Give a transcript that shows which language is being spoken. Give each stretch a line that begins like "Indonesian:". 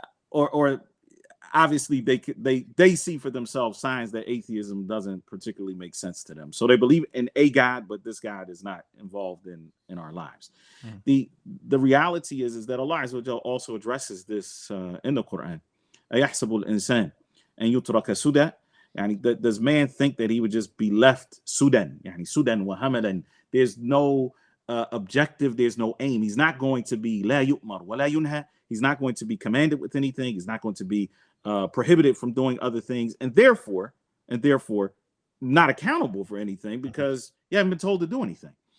English: Or obviously they see for themselves signs that atheism doesn't particularly make sense to them. So they believe in a God, but this God is not involved in our lives. The reality is that Allah Azza wa Jal also addresses this in the Qur'an.
Arabic: أَيَحْسَبُ الْإِنسَانِ أَنْ يُتْرَكَ سُدًى.
English: Yani, does man think that he would just be left Sudan? Yani, Sudan
Arabic: wa hamadan.
English: There's no objective, there's no aim. He's not going to be
Arabic: la yu'mar wa la yunha.
English: He's not going to be commanded with anything. He's not going to be prohibited from doing other things, and therefore not accountable for anything because you haven't been told to do anything.